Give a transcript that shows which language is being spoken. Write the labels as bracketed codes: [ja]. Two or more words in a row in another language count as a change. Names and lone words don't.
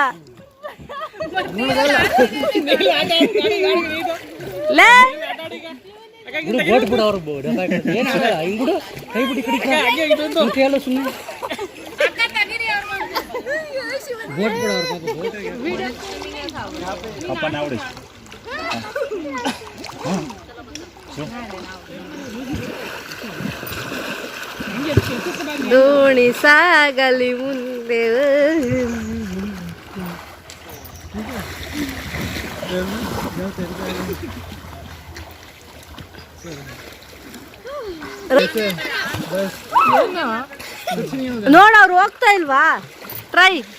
[kn] ಬೋಟ್ ಬಿಡು, ಅವ್ರು ಏನಾಗಲ್ಲ, ಹಿಂಗ್ ಬಿಡು, ಕೈ ಬಿಡಿ ಕಡೆ ಎಲ್ಲ ಸುಮ್ಮನೆ ಬೋಟ್ ಬಿಡು ಅವ್ರು. [hi] पापा ना उड़े [kn] ದೋಣಿ ಸಾಗಲಿ ಮುಂದೆ. ನೋಡ ಅವ್ರು ಹೋಗ್ತಾ ಇಲ್ವಾ? ಟ್ರೈ